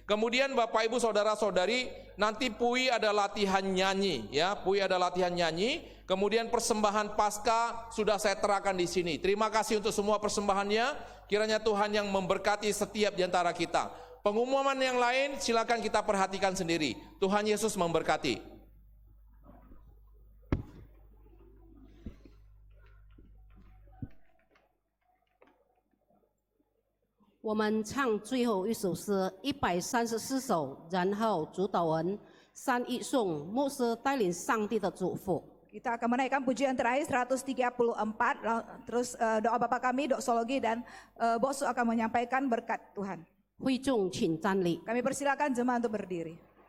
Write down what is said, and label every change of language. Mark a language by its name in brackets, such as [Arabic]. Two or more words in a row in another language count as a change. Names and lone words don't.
[Indonesian] Kemudian Bapak Ibu Saudara-saudari, nanti Pui ada latihan nyanyi ya. Pui ada latihan nyanyi. Kemudian persembahan Paskah sudah saya terangkan di sini. Terima kasih untuk semua persembahannya. Kiranya Tuhan yang memberkati setiap di antara kita. Pengumuman yang lain silakan kita perhatikan sendiri. Tuhan Yesus memberkati. [Chinese] 我们唱最后一首诗134首，然后主导文3一颂，牧师带领上帝的祝福。 [Indonesian] Kita akan menaikkan pujian terakhir 134, terus doa Bapak kami, doksologi, dan Bosu akan menyampaikan berkat Tuhan. [Chinese] 会众请站立。 [Indonesian] Kami persilakan jemaat untuk berdiri.